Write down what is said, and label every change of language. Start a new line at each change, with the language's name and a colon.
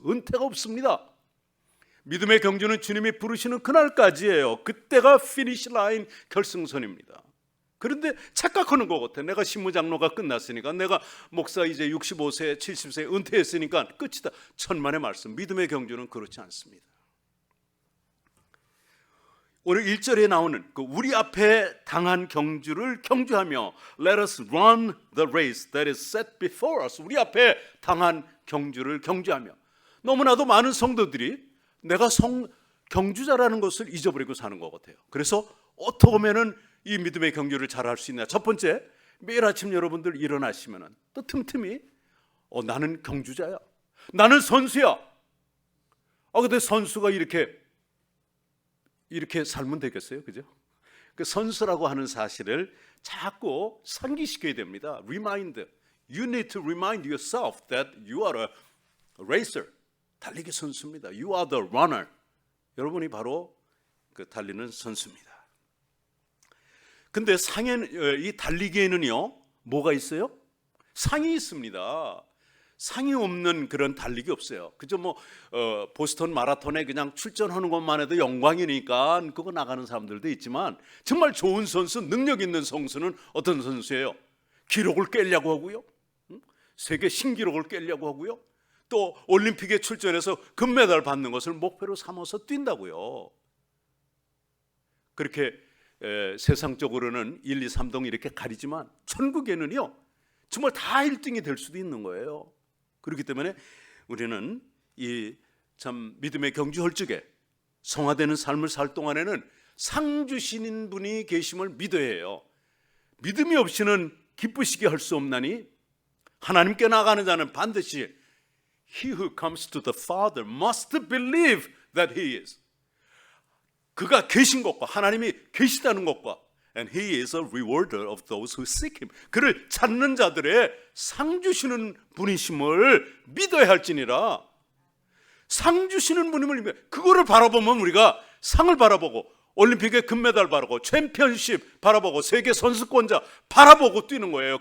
Korean: 은퇴가 없습니다. 믿음의 경주는 주님이 부르시는 그날까지예요. 그때가 피니시 라인, 결승선입니다. 그런데 착각하는 것 같아. 내가 신무장로가 끝났으니까, 내가 목사 이제 65세, 70세 은퇴했으니까 끝이다. 천만의 말씀. 믿음의 경주는 그렇지 않습니다. 오늘 1절에 나오는 그 우리 앞에 당한 경주를 경주하며
English: Let us run the race that is set before us.
Korean: 우리 앞에 당한 경주를 경주하며. 너무나도 많은 성도들이 내가 경주자라는 것을 잊어버리고 사는 것 같아요. 그래서 어떻게 하면은 이 믿음의 경주를 잘할 수 있냐? 첫 번째, 매일 아침 여러분들 일어나시면은 또 틈틈이 나는 경주자야, 나는 선수야. 근데 선수가 이렇게 살면 되겠어요, 그죠? 그 선수라고 하는 사실을 자꾸 상기시켜야 됩니다.
English: Remind, you need to remind yourself that you are a racer.
Korean: 달리기 선수입니다.
English: You are the runner.
Korean: 여러분이 바로 그 달리는 선수입니다. 근데 이 달리기에는요, 뭐가 있어요? 상이 있습니다. 상이 없는 그런 달리기 없어요. 그저 보스턴 마라톤에 그냥 출전하는 것만 해도 영광이니까 그거 나가는 사람들도 있지만, 정말 좋은 선수, 능력 있는 선수는 어떤 선수예요? 기록을 깨려고 하고요, 세계 신기록을 깨려고 하고요, 또 올림픽에 출전해서 금메달 받는 것을 목표로 삼아서 뛴다고요. 그렇게 세상적으로는 1, 2, 3등 이렇게 가리지만 천국에는요, 정말 다 1등이 될 수도 있는 거예요. 그렇기 때문에 우리는 이 참 믿음의 경주할 적에 성화되는 삶을 살 동안에는 상 주시는 분이 계심을 믿어야 해요. 믿음이 없이는 기쁘시게 할 수 없나니 하나님께 나가는 자는 반드시
English: He who comes to the Father must believe that He is.
Korean: 그가 계신 것과 하나님이 계시다는 것과
English: And He is a rewarder of those who seek Him.
Korean: 그를 찾는 자들의 상 주시는 분이심을 믿어야 할지니라. 상 주시는 분임을 믿어야. 그거를 바라보면 우리가 상을 바라보고 올림픽에 금메달 바라보고 챔피언십 바라보고 세계 선수권자 바라보고 뛰는 거예요.